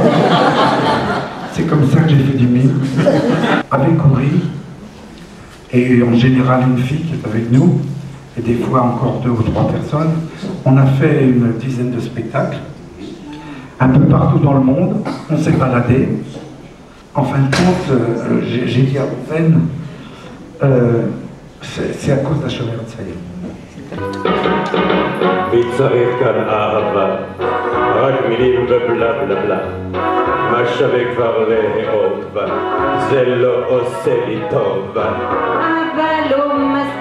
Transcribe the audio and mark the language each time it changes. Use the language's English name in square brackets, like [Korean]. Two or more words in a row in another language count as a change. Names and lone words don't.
[French] C'est comme ça que j'ai fait du mime. Avec Uri, et en général une fille qui est avec nous, et des fois encore 2 ou 3 personnes, on a fait une dizaine de spectacles, un peu partout dans le monde. On s'est baladé. En fin de compte, j'ai dit à Rouven, c'est à cause de la Shomer Hatzair. [Hebrew] וצריך כאן אהבה, רק מילים ובלה בלה בלה. מה שווה כבר לאהוב, זה לא עושה לי טוב. אבל